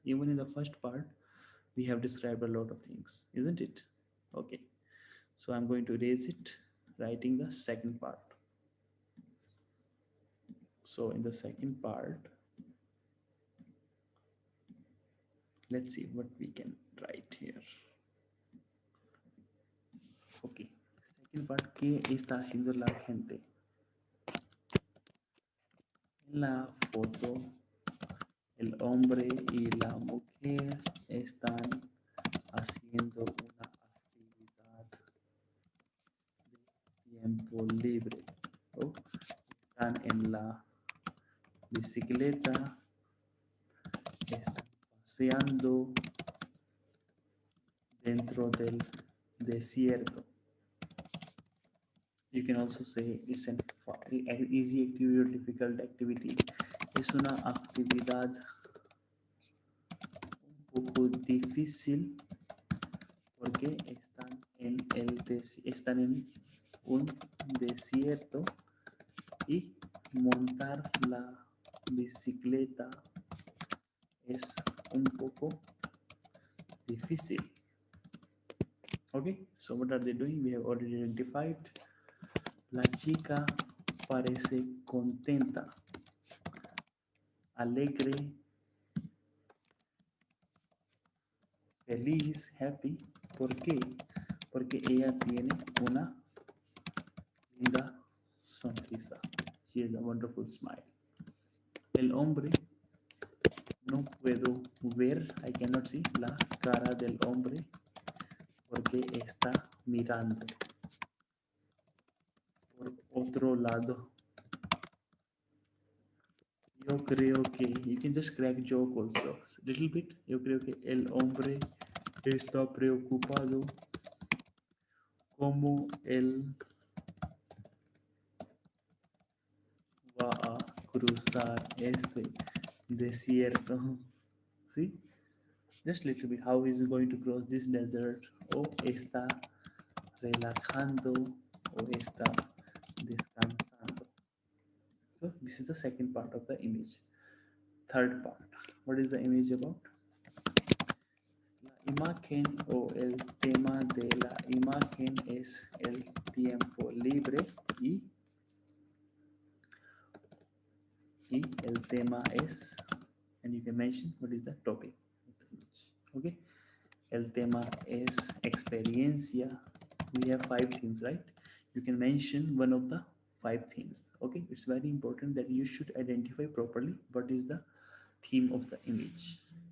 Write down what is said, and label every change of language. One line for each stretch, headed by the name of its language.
English: Even in the first part, we have described a lot of things, isn't it? Okay. So I'm going to erase it, writing the second part. So in the second part, let's see what we can write here. Okay. Second part,
Spanish: ¿qué está haciendo la gente? En la foto, el hombre y la mujer están haciendo una actividad de tiempo libre. ¿No? Están en la bicicleta, están paseando dentro del desierto.
English: You can also say it's an easy activity or difficult activity.
Spanish: Es una actividad un poco difícil porque están en un desierto y montar la bicicleta es un poco difícil.
English: Okay, so what are they doing? We have already identified.
Spanish: La chica parece contenta, alegre, feliz, happy. ¿Por qué? Porque ella tiene una linda sonrisa.
English: She has a wonderful smile.
Spanish: El hombre, no puedo ver,
English: I cannot see
Spanish: la cara del hombre porque está mirando por otro lado. Yo creo que,
English: you can just crack joke also. Little bit.
Spanish: Yo creo que el hombre está preocupado como él va a cruzar este desierto.
English: See? Just little bit. How is he going to cross this desert?
Spanish: O está relajando o está descansando.
English: So this is the second part of the image. Third part. What is the image about?
Spanish: La imagen o el tema de la imagen es el tiempo libre y el tema es,
English: and you can mention what is the topic of the image.
Spanish: Okay, el tema es experiencia.
English: We have 5 themes, right? You can mention one of the 5 themes. Okay, it's very important that you should identify properly what is the theme of the image.